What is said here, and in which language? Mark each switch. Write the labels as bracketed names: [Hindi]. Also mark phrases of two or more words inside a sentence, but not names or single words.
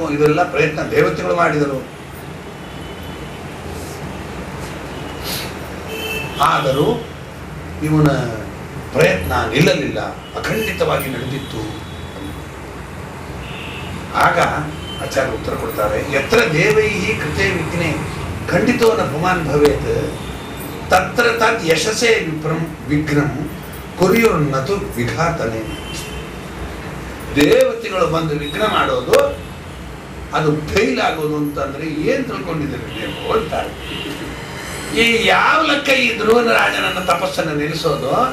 [Kannada] ಇದೆಲ್ಲ ಪ್ರಯತ್ನ ದೇವತೆಗಳು ಮಾಡಿದರು. ಆದರೂ ಇವನ ಪ್ರಯತ್ನ ನಿಲ್ಲಲಿಲ್ಲ, ಅಖಂಡಿತವಾಗಿ ನಡೆದಿತ್ತು. ಆಗ ಆಚಾರ್ಯ ಉತ್ತರ ಕೊಡ್ತಾರೆ, [Sanskrit] ಯತ್ರ ದೇವೈ ಕೃತೆ ವಿಘ್ನೆ ಖಂಡಿತೋನ ಭುಮಾನ್ ಭವೇತ್ ತತ್ರ ತದ್ ಯಶಸ್ಸೇ ವಿಘ್ನಂ ಕುರಿಯೋನ್ನತು ವಿಘಾತನೆ. [Kannada] ದೇವತೆಗಳು ಬಂದು ವಿಘ್ನ ಮಾಡೋದು, ಅದು ಫೇಲ್ ಆಗೋದು ಅಂತಂದ್ರೆ ಏನ್ ತಿಳ್ಕೊಂಡಿದ್ದೀರಿ ನೀವು ಹೇಳ್ತಾರೆ. ಈ ಯಾವ ಲೆಕ್ಕ ಈ ಧ್ರುವನ ರಾಜನನ್ನ ತಪಸ್ಸನ್ನು ನಿಲ್ಲಿಸೋದು?